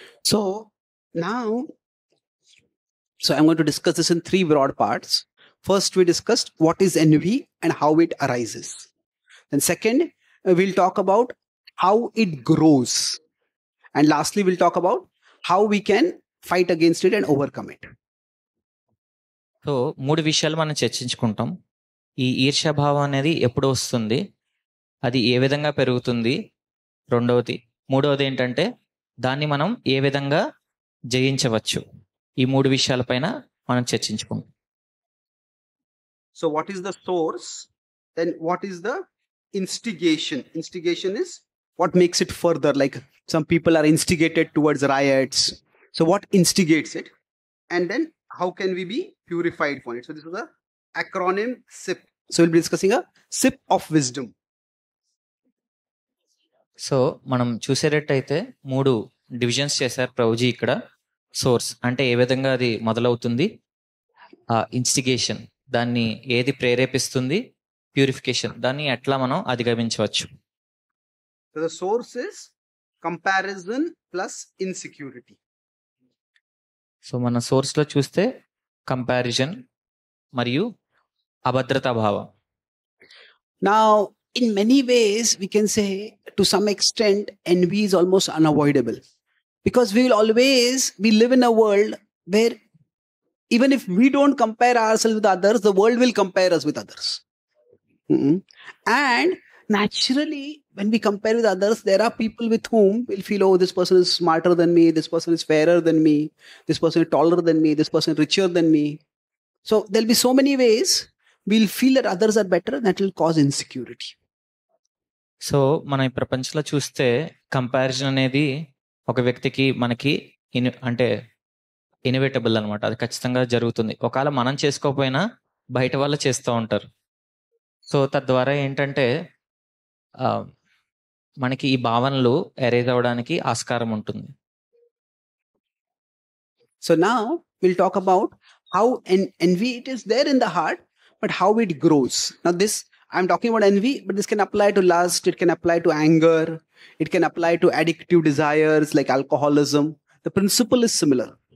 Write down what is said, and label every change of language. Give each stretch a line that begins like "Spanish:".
English: So now, I'm going to discuss this in 3 broad parts. First, we discussed what is envy and how it arises. Then second, we'll talk about how it grows. And lastly, we'll talk about how we can fight against it and overcome it.
Telugu: So 3 విషయాలు మనం చర్చించుకుంటాం. ఈ ఈర్ష్యాభావం అనేది ఎప్పుడు వస్తుంది, అది ఏ విధంగా పెరుగుతుంది, మూడవది ఏంటంటే దాన్ని మనం ఏ విధంగా జయించవచ్చు. ఈ 3 విషయాలపైన మనం చర్చించుకుంటాం.
English: So what is the source? Then what is the instigation? Instigation is what makes it further. Like some people are instigated towards riots. So what instigates it? And then how can we be purified from it? So this is the acronym SIP. So we'll be discussing a SIP of wisdom.
Telugu: So మనం చూసేటట్టయితే 3 divisions చేశారు ప్రభుజీ ఇక్కడ. Source అంటే ఏ విధంగా అది మొదలవుతుంది, instigation దాన్ని ఏది ప్రేరేపిస్తుంది, ప్యూరిఫికేషన్ దాన్ని ఎట్లా మనం అధిగమించవచ్చు.
English: So the source is comparison plus insecurity.
Telugu: So మన సోర్స్లో చూస్తే కంపారిజన్ మరియు అభద్రతా భావం.
English: Now, in many ways, we can say to some extent, envy is almost unavoidable because we live in a world where even if we don't compare ourselves with others, the world will compare us with others. And naturally, when we compare with others, there are people with whom we'll feel, oh, this person is smarter than me, this person is fairer than me, this person is taller than me, this person is richer than me. So there'll be so many ways we'll feel that others are better, and that will cause insecurity.
Telugu: So మనం ఈ ప్రపంచంలో చూస్తే comparison అనేది ఒక వ్యక్తికి మనకి అంటే inevitable అనమాట. అది ఖచ్చితంగా జరుగుతుంది. ఒకవేళ మనం చేసుకోకపోయినా బయట వాళ్ళు చేస్తూ ఉంటారు. సో తద్వారా ఏంటంటే మనకి ఈ భావనలు ఎరేజ్ అవడానికి ఆస్కారం ఉంటుంది.
English: So now we'll talk about how envy, it is there in the heart, but how it grows. Now this, I'm talking about envy, but this can apply to lust, it can apply to anger, it can apply to addictive desires like alcoholism. The principle is similar.